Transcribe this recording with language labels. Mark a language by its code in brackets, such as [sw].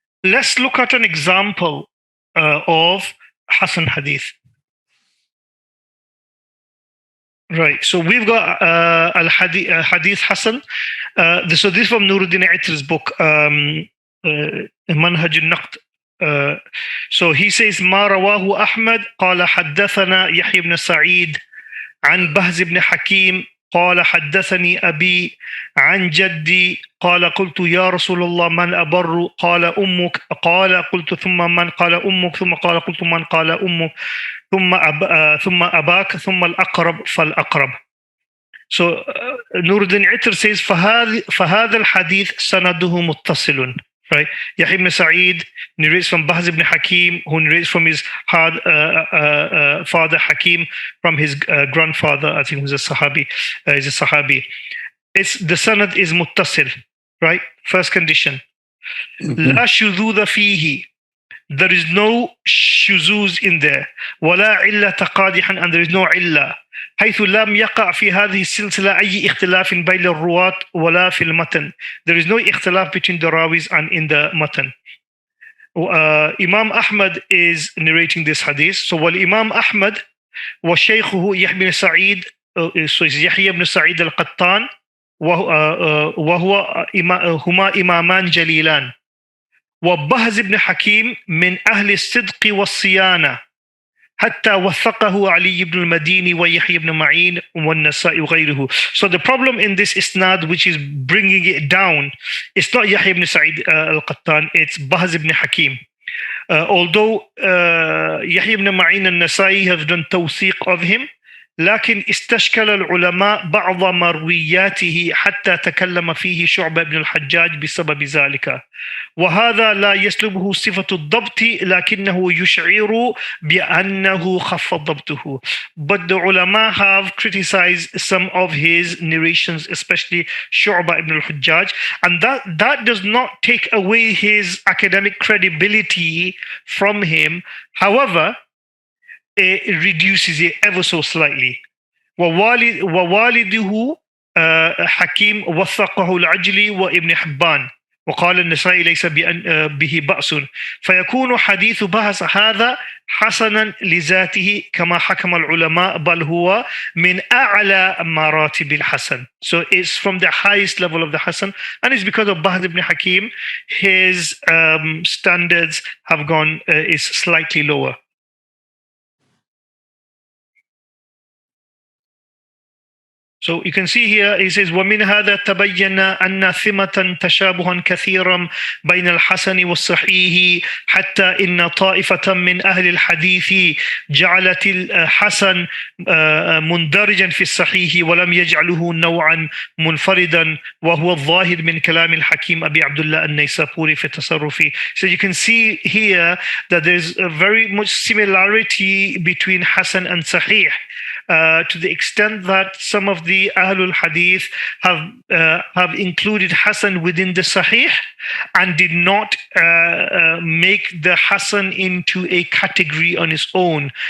[en] Let's look at an example of Hasan hadith. Right, so we've got al-Hadith Hasan. So this is from Nuruddin Itr's book, Manhaj al-Naqd. So he says, [ar] ما رواه أحمد قال حدثنا يحيى بن سعيد عن بهز بن حكيم قال حدثني أبي عن جدي قال قلت يا رسول الله من أبر قال أمك قال قلت ثم من قال أمك ثم قال قلت من قال أمك ثم أباك ثم الأقرب فالأقرب. [en] So Nuruddin Itr says [ar] فهذا الحديث سنده متصل. [en] Right, Yahya ibn Sa'id narrates from Bahz ibn Hakim, who narrates from his father Hakim, from his grandfather, I think, who's a Sahabi. It's the sanad is muttasil. Right, first condition. [ar] La shududha fihi. [en] There is no shuzuz in there. [ar] ولا علة قادحا, [en] and there is no illa. [ar] حيث لم يقع في هذه السلسلة أي اختلاف بين الرواة ولا في المتن. [en] There is no اختلاف between the rawis and in the matan. Imam Ahmad is narrating this hadith. So [ar] والإمام أحمد وشيخه يحيى بن سعيد, [en] so it's [ar] يحيى بن سعيد القطان, وهو هما إمامان جليلان. وبهز بن حكيم من أهل الصدق والصيانة حتى وثقه علي بن المديني ويحيى بن معين والنسائي وغيره. [en] So the problem in this isnad, which is bringing it down, it's not Yahya ibn Sa'id al-Qattan, it's Bahz ibn Hakim. Although Yahya ibn Ma'in and Nasai have done tawthiq of him, [ar] لكن استشكل العلماء بعض مروياته حتى تكلم فيه شعبة بن الحجاج بسبب ذلك. وهذا لا يسلبه صفة الضبط لكنه يشعر بأنه خف ضبطه. [en] But the ulama have criticized some of his narrations, especially Shu'bah ibn al-Hajjaj, and that does not take away his academic credibility from him. However, it reduces it ever so slightly. [ar] ووالده حكيم وثقه العجلي وابن حبان وقال النسائي ليس به بأس فيكون حديث بهز هذا حسنا لذاته كما حكم العلماء بل هو من أعلى مراتب الحسن. [en] So it's from the highest level of the Hasan, and it's because of Bahz ibn Hakim, his standards have gone is slightly lower. So you can see here, he says, [ar] وَمِنْ هَذَا تَبَيَّنَ أَنَّ ثِمَةً تَشَابُهًا كَثِيرًا بَيْنَ الْحَسَنِ وَالصَّحِيحِ حَتَّى إِنَّ طَائِفَةً مِنْ أَهْلِ الْحَدِيثِ جَعَلَتِ الْحَسَنَ مندرجا في الصحيح ولم يجعله نوعا منفردا وهو الظاهر من كلام الحكيم أبي عبد الله النيسابوري في تصرفه. [en] So you can see here that there's a very much similarity between Hasan and Sahih. to the extent that some of the Ahlul Hadith have included Hasan within the Sahih and did not make the Hasan into a category on its own.